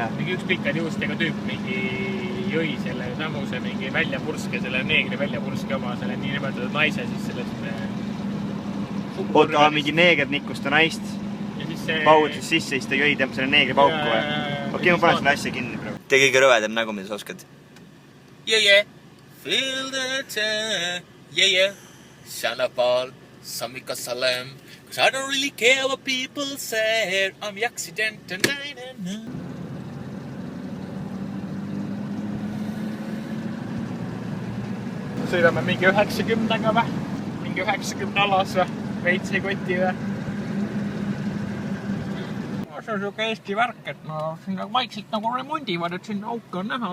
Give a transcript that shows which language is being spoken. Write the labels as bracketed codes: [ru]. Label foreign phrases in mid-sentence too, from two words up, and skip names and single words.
[et] Mingi üks pikad juustega tüüp mingi jõi selle samuse mingi väljapurske, selle neegri väljapurske oma selle nii nimetatud naise siis sellest... Oota, mingi neeger nikkus ta naist. Pautis sisse, siis ta jõi tema selle neegri pauku või? Okei, ma panen selle asja kinni praegu. Tee kõige rõvedam nägu, mida sa oskad. [en] Yeah, feel the time. Yeah, Shanapal, Samika Salem. Cause I don't really care what people say. I'm the accident. [et] Sõidame mingi 90-ga või? Mingi 90 alas või? Veits ei koti või? See on siuke Eesti värk, et sinna vaikselt nagu remondivad, et sinna auke on näha.